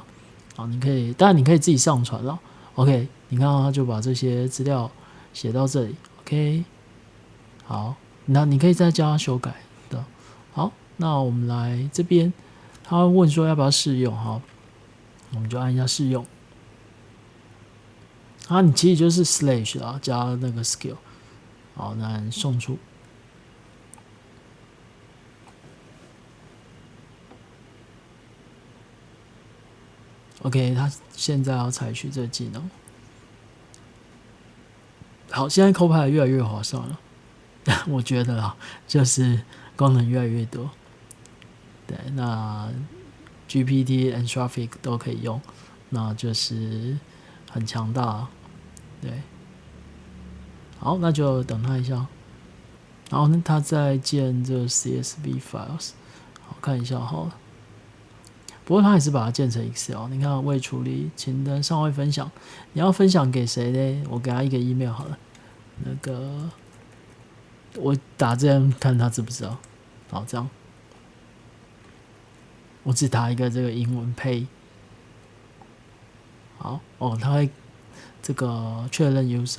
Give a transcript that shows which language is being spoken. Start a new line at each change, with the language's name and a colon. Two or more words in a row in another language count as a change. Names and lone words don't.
Chinese: 好，當然你可以自己上傳了。OK， 你看到他就把這些資料寫到這裡 ，OK， 好，那你可以再叫他修改的。好，那我們來這邊，他會問說要不要試用，好，我們就按一下試用。你其實就是 slash 啦，加那個 skill，好，那送出。OK， 他現在要採取這個技能。好，現在 Copilot 越來越划算了，我覺得啦，就是功能越來越多。對，那 GPT Anthropic 都可以用，那就是很強大，对。好，那就等他一下。然後呢，他在建這個
English: CSV files，
Chinese: 好看一下好了。不過他還是把它建成 Excel。你看未處理，請登上位分享。你要分享給誰呢？我給他一個 email 好了。那個我打這樣看他知不知道。好，這樣我只打一個這個英文配。好哦，他會這個確認 user。